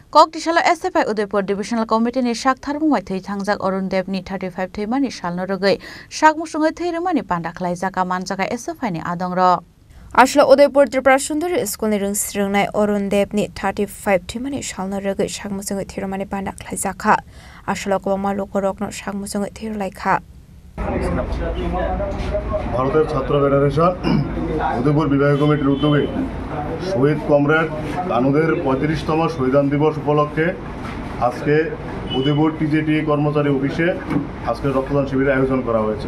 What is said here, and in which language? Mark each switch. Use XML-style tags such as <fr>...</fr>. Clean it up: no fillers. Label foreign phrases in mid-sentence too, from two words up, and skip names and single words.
<trp>Koktishala SFI Udaipur Divisional Committee ni Shak Tharmumai Thei Thangjak Arun Dev ni 35 Theimani Shalno Rogai Shak Musungai Theirumani Pandaklai Jaka Manjaka SFI ni Adongro Ashla Udaipur Tripura Sundari School ni Rungnai Arun Dev ni 35 Theimani Shalno Rogai Shak Musungai Theirumani Pandaklai Jaka Ashla Kobama Lokorokno Shak Musungai Theirulai Kha</trp> <bn>ভারতের ছাত্র ফেডারেশন উদয়পুর বিভাগীয় কমিটির উদ্যোগে শহীদ কমরেড কানুদের 35তম শহীদান দিবস উপলক্ষে আজকে উদয়পুর টিজেটি কর্মচারী অফিসে আজকে রক্তদান শিবিরের আয়োজন করা হয়েছে।</bn>